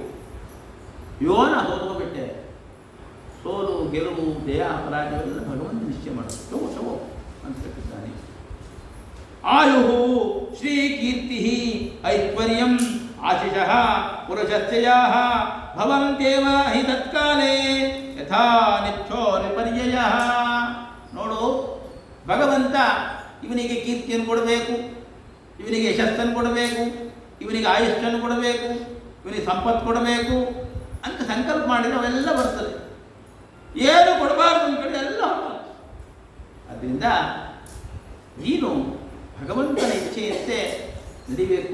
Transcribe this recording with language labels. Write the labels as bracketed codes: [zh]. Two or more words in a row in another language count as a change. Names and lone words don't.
[kn] ಯೋನ ಹೋಗ್ಬಿಟ್ಟೆ, ಸೋಲು ಗೆಲುವು ಜಯ ಅಪರಾಧವೆಲ್ಲ ಭಗವಂತ ನಿಶ್ಚಯ ಮಾಡೋದು. ತಗೋ ಅಂತ ಹೇಳ್ತಿದ್ದಾನೆ. [sa] ಆಯು ಶ್ರೀಕೀರ್ತಿ ಐಶ್ವರ್ಯಂ ಆಶಿಷಃ ಪುರುಷಸ್ಯ ಭವಂತ್ಯೇವ ಹಿ ತತ್ಕಾಲೇ ಯಥಾ ನಿತ್ಯೋ ವಿಪರ್ಯಯಃ. [kn] ನೋಡು, ಭಗವಂತ ಇವನಿಗೆ ಕೀರ್ತಿಯನ್ನು ಕೊಡಬೇಕು, ಇವನಿಗೆ ಯಶಸ್ಸನ್ನು ಕೊಡಬೇಕು, ಇವನಿಗೆ ಆಯುಷ್ಯನ್ನು ಕೊಡಬೇಕು, ಇವನಿಗೆ ಸಂಪತ್ತು ಕೊಡಬೇಕು ಅಂತ ಸಂಕಲ್ಪ ಮಾಡಿದರೆ ಅವೆಲ್ಲ ಬರ್ತದೆ. ಏನು ಕೊಡಬಾರ್ದು ಅಂತ ಕಡೆ ಎಲ್ಲ ಅದರಿಂದ ನೀನು ಭಗವಂತನ ಇಚ್ಛೆಯಂತೆ ನಡಿಬೇಕು.